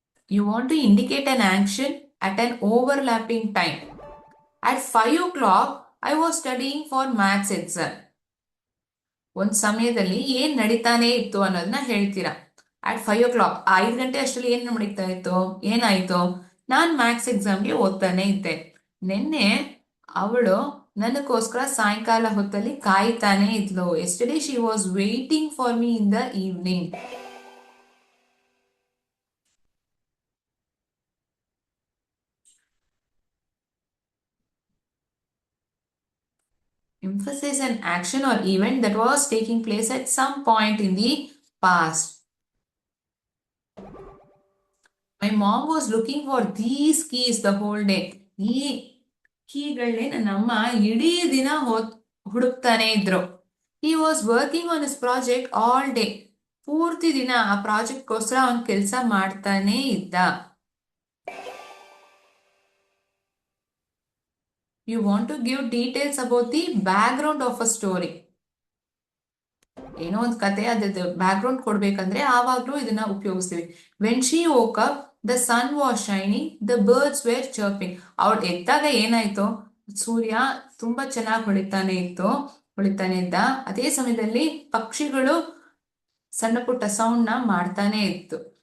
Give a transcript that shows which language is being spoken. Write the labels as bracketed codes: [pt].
[en] You want to indicate an action at an overlapping time. At 5 o'clock, I was studying for maths exam. [kn] ಒಂದ್ ಸಮಯದಲ್ಲಿ ಏನ್ ನಡೀತಾನೆ ಇತ್ತು ಅನ್ನೋದನ್ನ ಹೇಳ್ತೀರಾ. ಅಟ್ 5 o'clock, 5 ಗಂಟೆ ಅಷ್ಟರಲ್ಲಿ ಏನ್ ನಡೀತಾ ಇತ್ತು? ಏನಾಯ್ತು? ನಾನ್ ಮ್ಯಾಥ್ಸ್ ಎಕ್ಸಾಮ್ಗೆ ಓದ್ತಾನೆ ಇದ್ದೆ. ನಿನ್ನೆ ಅವಳು ನನಗೋಸ್ಕರ ಸಾಯಂಕಾಲ ಹೊತ್ತಲ್ಲಿ ಕಾಯ್ತಾನೆ ಇದ್ಲು. [en] Yesterday she was waiting for me in the evening. Emphasize an action or event that was taking place at some point in the past. My mom was looking for these keys the whole day. [kn] ಈ ಕೀಗಳನ್ನೇ ನನ್ನಮ್ಮ ಇಡೀ ದಿನ ಹುಡುಕ್ತಾನೆ ಇದ್ರು. [en] He was working on his project all day. [kn] ಪೂರ್ತಿ ದಿನ ಆ ಪ್ರಾಜೆಕ್ಟ್ಗೋಸ್ಕರ ಅವನ್ ಕೆಲಸ ಮಾಡ್ತಾನೆ ಇದ್ದ. [en] You want to give details about the background of a story. [kn] ಏನೋ ಒಂದು ಕತೆ ಅದ್ರದ್ದು ಬ್ಯಾಕ್ಗ್ರೌಂಡ್ ಕೊಡ್ಬೇಕಂದ್ರೆ ಆವಾಗ್ಲೂ ಇದನ್ನ ಉಪಯೋಗಿಸ್ತೀವಿ. [en] When she woke up the sun was shining the birds were chirping. [kn] ಅವಳು ಎದ್ದಾಗ ಏನಾಯ್ತು? ಸೂರ್ಯ ತುಂಬಾ ಚೆನ್ನಾಗಿ ಹೊಳಿತಾನೆ ಇದ್ದ. ಅದೇ ಸಮಯದಲ್ಲಿ ಪಕ್ಷಿಗಳು ಸಣ್ಣ ಪುಟ್ಟ ಸೌಂಡ್ ನ ಮಾಡ್ತಾನೆ ಇತ್ತು.